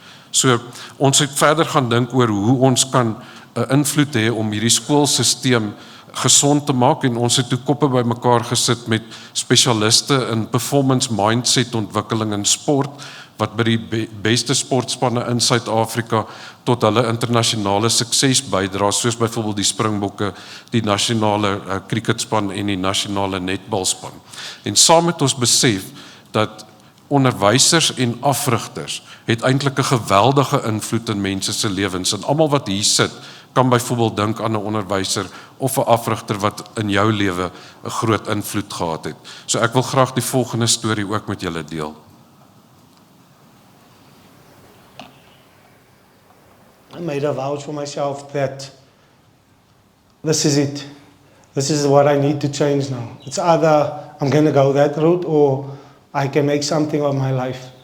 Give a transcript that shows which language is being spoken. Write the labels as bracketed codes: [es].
[af] So, ons het verder gaan dink oor hoe ons kan 'n invloed hê om hierdie skoolsisteem gesond te maak, en ons het toe koppe by mekaar gesit met spesialiste in performance mindset ontwikkeling in sport, wat by die beste sportspanne in Suid-Afrika tot hulle internasionale sukses bydra, soos byvoorbeeld die Springbokke, die nasionale cricketspan en die nasionale netbalspan. En saam met ons besef dat onderwysers en afrigters het eintlik 'n geweldige invloed in mense se lewens, en almal wat hier sit, kan byvoorbeeld dink aan 'n onderwyser of 'n afrigter wat in jou lewe 'n groot invloed gehad het. So ek wil graag die volgende storie ook met julle deel. [en] I made a vow for myself that this is it. This is what I need to change now. It's either I'm going to go that route or I can make something of my life.